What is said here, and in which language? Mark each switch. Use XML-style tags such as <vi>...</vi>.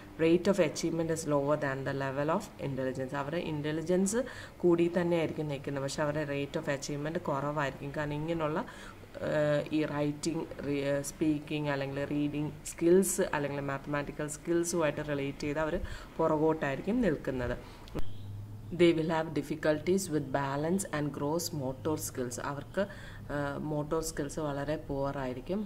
<en>Rate of achievement is lower than the level of intelligence.</en> <ml>അവരുടെ intelligence കൂടി തന്നെയായിരിക്കും നിൽക്കുന്നത്, പക്ഷെ അവരുടെ റേറ്റ് ഓഫ് അച്ചീവ്മെൻറ്റ് കുറവായിരിക്കും. കാരണം ഇങ്ങനെയുള്ള ഈ റൈറ്റിംഗ്, സ്പീക്കിംഗ് അല്ലെങ്കിൽ റീഡിങ് സ്കിൽസ് അല്ലെങ്കിൽ മാത്തമാറ്റിക്കൽ സ്കിൽസുമായിട്ട് റിലേറ്റ് ചെയ്ത് അവർ പുറകോട്ടായിരിക്കും നിൽക്കുന്നത്.</ml> <en>They will have difficulties with balance and gross motor skills.</en> <ml>അവർക്ക് മോട്ടോർ സ്കിൽസ് വളരെ പുവർ ആയിരിക്കും.</ml>